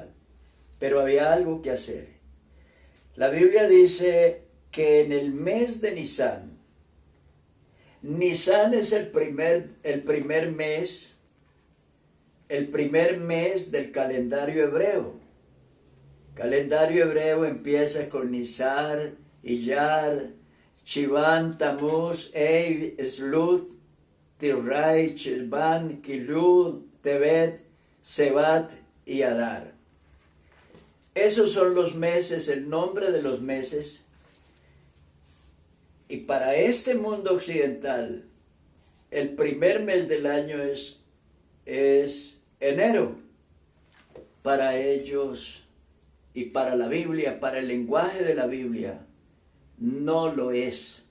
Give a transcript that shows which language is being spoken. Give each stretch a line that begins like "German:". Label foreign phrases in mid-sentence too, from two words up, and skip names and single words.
Spanish: Pero había algo que hacer. La Biblia dice que en el mes de Nisán, Nisán es el primer mes del calendario hebreo. Calendario hebreo empieza con Nisar, Iyar, Shivan, Tamuz, Eib, Eslut, Tirrai, Chilvan, Kilú, Tebet, Sebat y Adar. Esos son los meses, el nombre de los meses. Y para este mundo occidental, el primer mes del año es enero. Para ellos y para la Biblia, para el lenguaje de la Biblia, no lo es.